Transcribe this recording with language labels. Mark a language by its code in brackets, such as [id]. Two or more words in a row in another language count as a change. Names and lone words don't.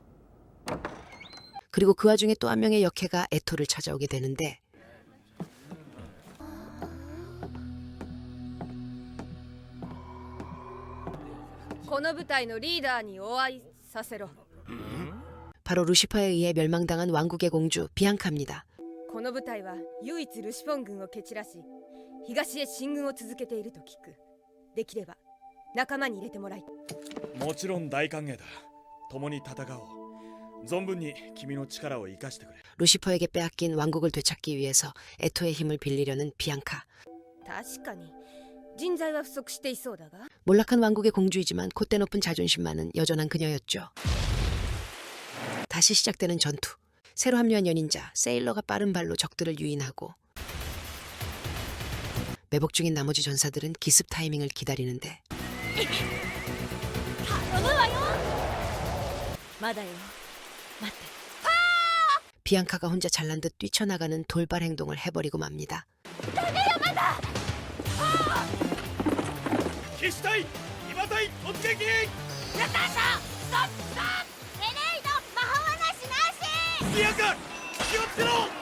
[ko] 그리고 그 와중에 또 한 명의 역해가 에토를 찾아오게 되는데 바로 루시퍼에 의해 멸망당한 왕국의 공주 비앙카입니다. [ja] この部隊は唯一ルシフォン軍を蹴散らし東へ進軍を続けていると聞く。できれば仲間に入れてもらい。もちろん大歓迎だ。共に戦おう。存分に君の力を生かしてくれ。 [ko] 루시퍼에게 빼앗긴 왕국을 되찾기 위해서 에토의 힘을 빌리려는 비앙카. [ja] 確かに人材は不足していそうだが。 [ko] 몰락한 왕국의 공주이지만 콧대 높은 자존심만은 여전한 그녀였죠. 다시 시작되는 전투. 새로 합류한 연인자 세일러가 빠른 발로 적들을 유인하고 매복 중인 나머지 전사들은 기습 타이밍을 기다리는데 [ja] まだよ。待って。 [ko] 비앙카가 혼자 잘난 듯 뛰쳐나가는 돌발 행동을 해버리고 맙니다. [ja] 騎士隊騎馬隊突撃エレイド魔法はなしなし。ビアンカ気をつけろ